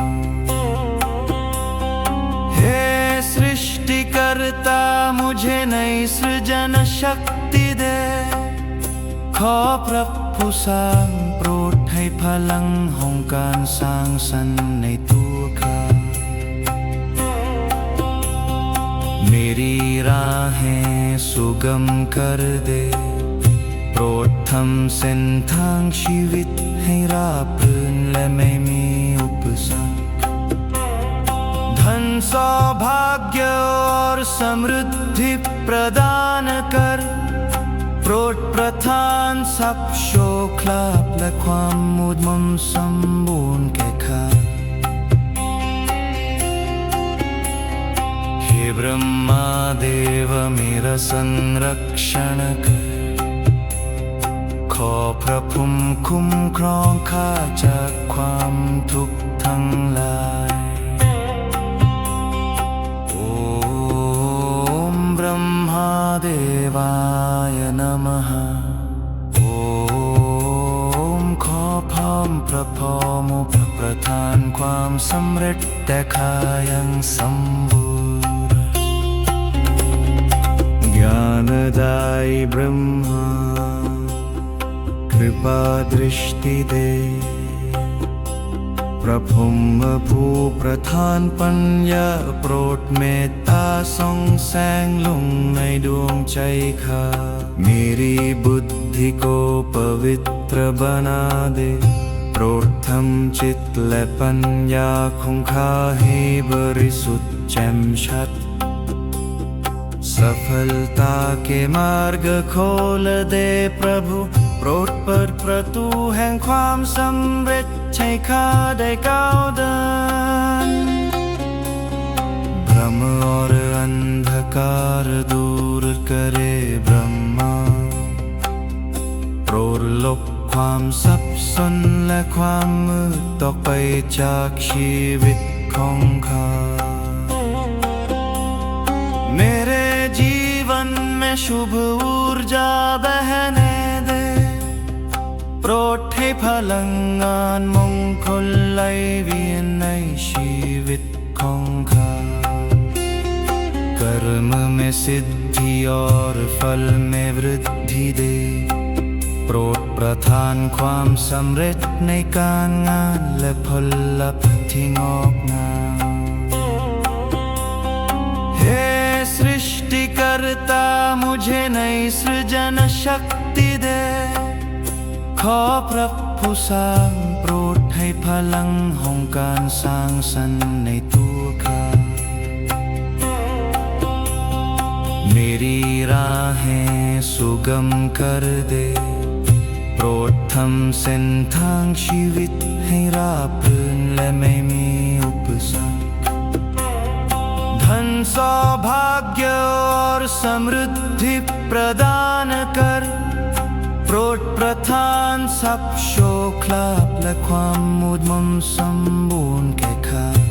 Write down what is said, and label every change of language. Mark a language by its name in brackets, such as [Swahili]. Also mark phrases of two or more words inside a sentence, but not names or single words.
[Hindi] हे सृष्टिकर्ता मुझे नई सृजन शक्ति दे [Thai] ขอพระผู้สร้างโปรดให้พลังแห่งการสร้างสรรค์ในตัวข้า [Hindi] मेरी राहें सुगम कर दे [Thai] โปรดทำเส้นทางชีวิตให้ราบรื่นและไม่มีอุปสรรค [Hindi] धन सौभाग्य और समृद्धि प्रदान कर [Thai] โปรดประทานทรัพย์โชคลาภและความมุดมนสมบูรณ์แก่ข้า [Hindi] हे ब्रह्मा देव मेरा संरक्षण कर [Thai] ขอพระภูมิคุ้มครองข้าจากความทุกข์ทั้งหลาย [Hindi] ओम ब्रह्मा देवाय नमः [Thai] โอมขอพร้อมพระพรหมประทานความสำเร็จแต่ข้ายังสมบูรณ์ [Hindi] ज्ञानदायी ब्रह्मा कृपा दृष्टि दे [Thai] พระพรหมผู้ประทานปัญญาโปรดเมตตาส่องแสงลงในดวงใจข้า [Hindi] मेरी बुद्धि को पवित्र बना दे [Thai] โปรดทำจิตและปัญญาของข้าให้บริสุทธิ์แจ่มชัด [Hindi] सफलता के मार्ग खोल दे प्रभु [Thai] โปรดเปิดประตูแห่งความสำเร็จให้ข้าได้ก้าวเดิน [Hindi] भ्रम और अंधकार दूर करे ब्रह्मा [Thai] โปรดลบความสับสนและความมืดตกไปจากชีวิตของข้า [Hindi] मेरे जीवन में शुभ ऊर्जा बहने दे [Thai] โปรดให้พลังงานมงคลไหลเวียนในชีวิตของข้า [Hindi] कर्म में सिद्धि और फल में वृद्धि दे [Thai] โปรดประทานความสำเร็จในการงานและผลลัพธ์ที่งอกงาม [Hindi] हे सृष्टिकर्ता मुझे नई सृजन शक्ति दे [Thai] ขอพระผู้สร้างโปรดให้พลังแห่งการสร้างสรรค์ในตัวข้า [Hindi] मेरी राहें सुगम कर दे [Thai] โปรดทำเส้นทางชีวิตให้ราบรื่นและไม่มีอุปสรรค [Hindi] धन सौभाग्य और समृद्धि प्रदान कर [Thai] โปรดประทานทรัพย์โชคลาภและความมุดมนสมบูรณ์แก่ข้า